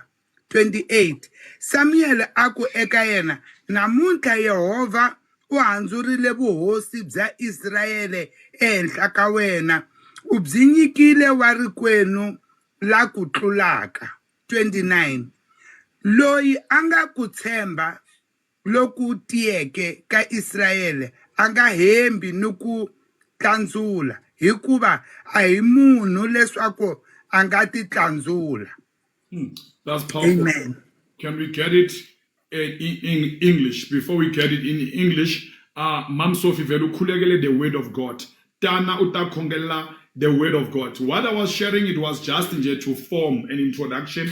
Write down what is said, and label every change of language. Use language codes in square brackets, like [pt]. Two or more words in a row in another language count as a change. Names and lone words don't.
[ts] 28 Samuel a ku eka yena, namuntlha Yehova u handzurile vuhosi bya Israyele ehenhla ka wena, u byi nyikile wa rikwenu la ku tlulaka. 29 Loyi a nga ku tshemba loku tiyeke ka Israyele a nga hembi ni ku tlandzula, hikuva a hi munhu leswaku a nga ti tlandzula. [en] That's powerful. Amen. Can we get it in English? Before we get it in English, Mam Sophie [ts] velu khulekele [en] the word of God. [ts] Tana uta khongela [en] the word of God. What I was sharing, it was just to form an introduction.